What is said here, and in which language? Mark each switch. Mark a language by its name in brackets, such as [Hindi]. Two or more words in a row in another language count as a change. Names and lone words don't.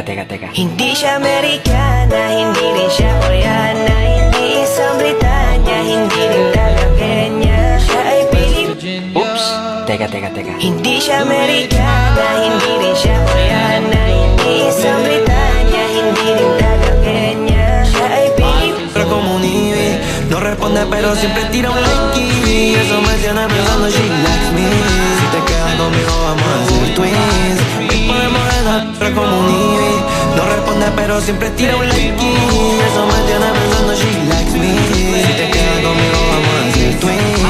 [Filipino] Hindi siya Amerikana, hindi rin siya Koreana, hindi isang Britanya, hindi rin taga Kenya. Siya ay Pilipina. Oops, teka. Hindi siya Amerikana, hindi rin siya Koreana, hindi isang Britanya, hindi rin taga Kenya. Siya ay Pilipina. [Spanish] Como un Ivy, no responde pero siempre tira un like. Eso me tiene pensando [English] she likes me. [Spanish] Si te quedas conmigo vamos a ser twins. Podemos dejar como un Ivy, no responde pero siempre tira un like. Eso me tiene pensando [English] she likes me. [Spanish] Si te quedas conmigo vamos a ser twins.